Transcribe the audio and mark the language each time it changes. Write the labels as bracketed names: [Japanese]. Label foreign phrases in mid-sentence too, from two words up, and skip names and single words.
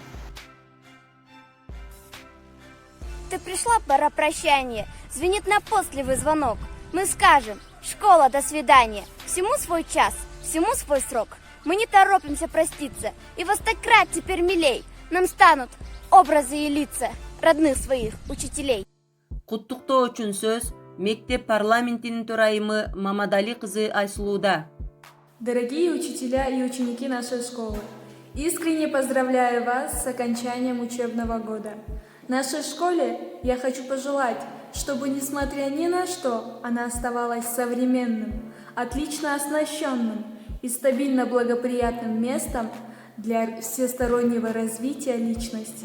[Russian] Ты пришла, пора прощания. Звенит напутствливый звонок. Мы скажем: школа, до свидания. Всему свой час, всему свой срок. Мы не торопимся проститься, и во 100 крат теперь милей нам станут образы и лица родных своих учителей. [Kyrgyz] Куттуктоо үчүн сөз мектеп парламентинин төрайымы Мамадали кызы Айсулууда. [Russian] Дорогие учителя и ученики нашей школы, искренне поздравляю вас с окончанием учебного года. Нашей школе я хочу пожелать, чтобы, несмотря ни на что, она оставалась современным, отлично оснащенным и стабильно благоприятным местом для всестороннего развития личности.